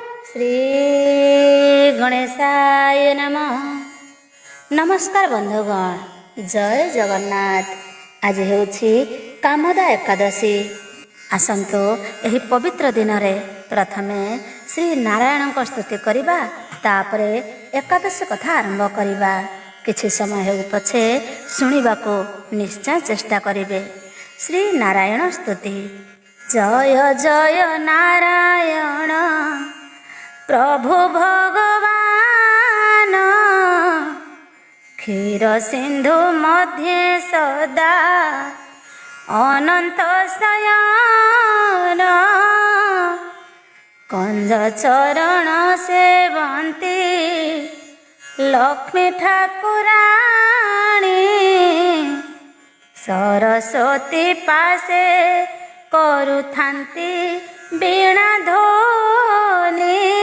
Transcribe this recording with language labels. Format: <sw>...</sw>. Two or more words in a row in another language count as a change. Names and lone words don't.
<sa>श्री गणेशाय नमः।</sa> <or>ନମସ୍କାର ବନ୍ଧୁଗଣ, ଜୟ ଜଗନ୍ନାଥ। ଆଜି ହେଉଛି କାମଦା ଏକାଦଶୀ। ଆସନ୍ତୁ ଏହି ପବିତ୍ର ଦିନରେ ପ୍ରଥମେ ଶ୍ରୀ ନାରାୟଣଙ୍କ ସ୍ତୁତି କରିବା, ତାପରେ ଏକାଦଶୀ କଥା ଆରମ୍ଭ କରିବା। କିଛି ସମୟ ହେଉ ପଛେ ଶୁଣିବାକୁ ନିଶ୍ଚୟ ଚେଷ୍ଟା କରିବେ। ଶ୍ରୀ ନାରାୟଣ ସ୍ତୁତି। ଜୟ ଜୟ ନାରାୟଣ ପ୍ରଭୁ ଭଗବାନ, କ୍ଷୀର ସିନ୍ଧୁ ମଧ୍ୟେ ସଦା ଅନନ୍ତ ଶୟନ, କଞ୍ଜ ଚରଣ ସେବନ୍ତି ଲକ୍ଷ୍ମୀ ଠାକୁରାଣୀ, ସରସ୍ୱତୀ ପାଶେ କରୁଥାନ୍ତି ବୀଣା ଧ୍ୱନି,</or>